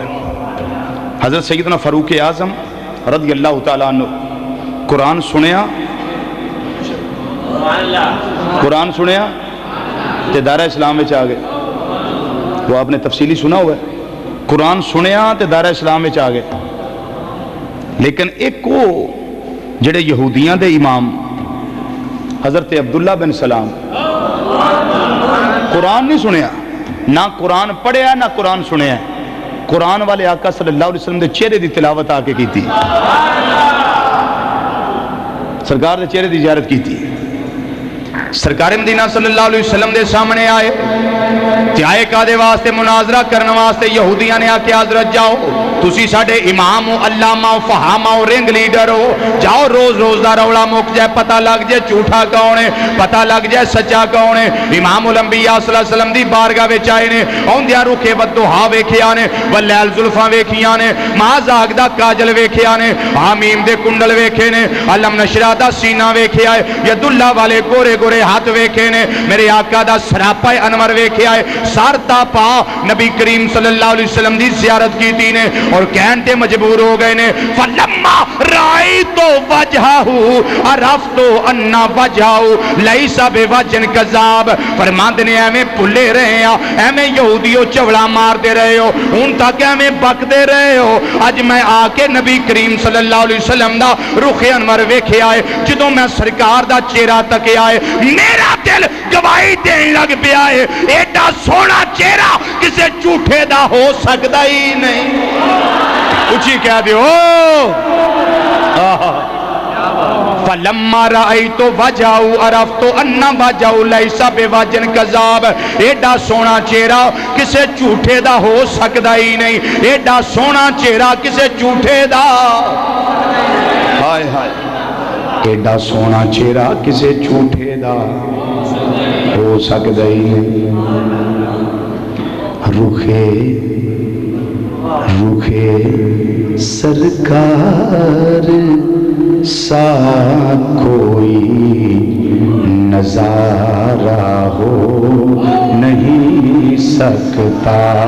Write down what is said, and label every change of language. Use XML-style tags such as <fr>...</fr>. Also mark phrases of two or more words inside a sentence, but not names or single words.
<pa>حضرت سیدنا فاروق اعظم رضی اللہ تعالیٰ عنہ قرآن سنیا تے دائرہ اسلام میں آ گئے۔ وہ آپ نے تفصیلی سنا ہوا ہے، قرآن سنیا تے دائرہ اسلام میں آ گئے۔ لیکن ایک وہ جڑے یہودیاں دے امام حضرت عبداللہ بن سلام قرآن نہیں سنیا، نہ قرآن پڑھیا نہ قرآن سنیا، قرآن والے آقا صلی اللہ علیہ وسلم دے چہرے دی تلاوت آ کے کی تھی، سرکار دے چہرے دی زیارت کی تھی۔ سرکار مدینہ صلی اللہ علیہ وسلم دے سامنے آئے تے آئے کادے واسطے مناظرہ کرنے واسطے یہودیاں نے آکے حضرت جاؤ تسی ساڈے امام ہو، علامہ ہو، فہامہ ہو،</pa> <en>ring leader</en> <pa>ہو، جاؤ روز روز دا رولا مک جائے، پتہ لگ جائے جھوٹا کون ہے، پتہ لگ جائے سچا کون ہے۔ امام الانبیاء صلی اللہ علیہ وسلم دی بارگاہ وچ آئے نے، اوندیاں رخے بدوہا ویکھیا نے، ولیل زلفاں ویکھیاں نے، مازاگ دا کاجل ویکھیا نے، حامیم دے کنڈل ویکھے نے، علم نشرہ دا سینہ ویکھیا ہے، ید اللہ والے گورے گورے ہاتھ ویکھے نے، میرے آقا دا سراپا انور ویکھیا ہے، سارتا پا نبی کریم صلی اللہ علیہ وسلم دی زیارت کی تھی نے، اور کہنتے مجبور ہو گئے نے</pa> <ar>فَلَمَّا رَأَيْتُ وَجْهَهُ عَرَفْتُ أَنَّ وَجْهَهُ لَيْسَ بِوَجْهٍ كَذَّابٍ۔</ar> <pa>فرماندے نے ایویں پھلے رہے ہیں، ایویں یہودیوں چوڑا مار دے رہے ہو، ان تک ایویں بک دے رہے ہو، اج میں آ کے نبی کریم صلی اللہ علیہ وسلم دا رخ انور ویکھیا ہے، جدوں میں سرکار دا چہرہ تکیا ہے میرا دل گواہی دین لگ پیا ہے، ایڈا سونا چہرہ کسے جھوٹے دا ہو سکتا ہی نہیں۔ اچھی کہہ دیو</pa> <ar>فَلَمَّا رَأَيْتُ وَجْهَهُ عَرَفْتُ أَنَّ وَجْهَهُ لَيْسَ بِوَجْهٍ كَذَّابٍ۔</ar> <pa>ایڈا سونا چہرہ کسے جھوٹے دا ہو سکتا ہی نہیں، ایڈا سونا چہرہ کسے جھوٹے دا ہائے ہائے، ایڈا سونا چہرہ کسے جھوٹے دا ہو سکتا ہی نہیں۔</pa> <ur>رخے سرکار سا کوئی نظارہ ہو نہیں سکتا۔</ur>